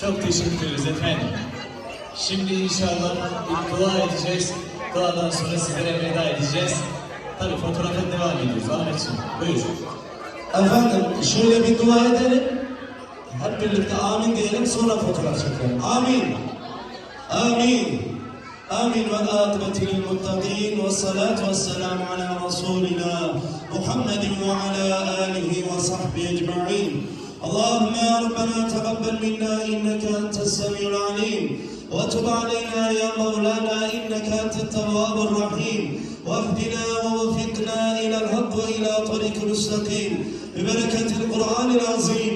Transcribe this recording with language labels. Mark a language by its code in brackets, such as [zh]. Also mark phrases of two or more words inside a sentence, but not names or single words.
[tr] teşekkür ederiz efendim. Şimdi inşallah bir dua edeceğiz. Duadan sonra sizlere veda edeceğiz. Tabii fotoğrafa devam ediyoruz. Ahmetciğim buyur. Efendim şöyle bir dua edelim. Hep birlikte amin diyelim, sonra fotoğraf çekelim. Amin. Amin. [ar] آمين والعاقبة للمتقين والصلاة والسلام على رسولنا محمد وعلى آله وصحبه أجمعين. اللهم يا ربنا تقبل منا إنك أنت السميع العليم وتب علينا يا مولانا إنك أنت التواب الرحيم واهدنا ووفقنا إلى الحق وإلى طريق المستقيم ببركة القرآن العظيم.